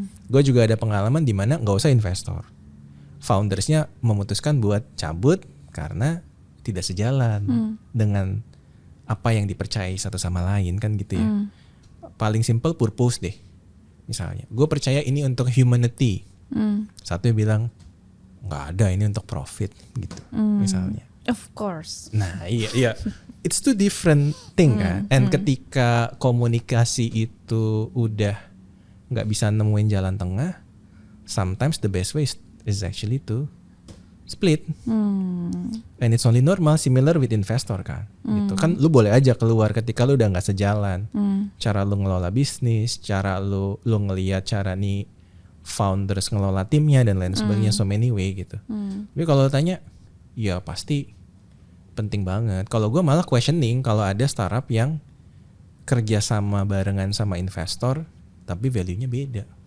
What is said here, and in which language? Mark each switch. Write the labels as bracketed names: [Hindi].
[Indonesian] Gue juga ada pengalaman di mana nggak usah investor, foundersnya memutuskan buat cabut karena tidak sejalan dengan apa yang dipercayai satu sama lain kan gitu ya. Paling simple purpose deh. Misalnya, gue percaya ini untuk humanity. Satu yang bilang nggak ada, ini untuk profit gitu. Misalnya. [English] Of course. [Indonesian] Nah iya. [English] It's two different thing kan. [Indonesian] And ketika komunikasi itu udah nggak bisa nemuin jalan tengah, [English] sometimes the best way is actually to split. And it's only normal, similar with investor kan. [Indonesian] Gitu kan, lu boleh aja keluar ketika lu udah nggak sejalan. Cara lu ngelola bisnis, cara lu ngelihat cara nih founders ngelola timnya dan lain sebagainya, [English] so many way [Indonesian] gitu. Tapi kalau tanya, ya pasti penting banget. Kalau gue malah questioning kalau ada startup yang kerja sama barengan sama investor, tapi value-nya beda.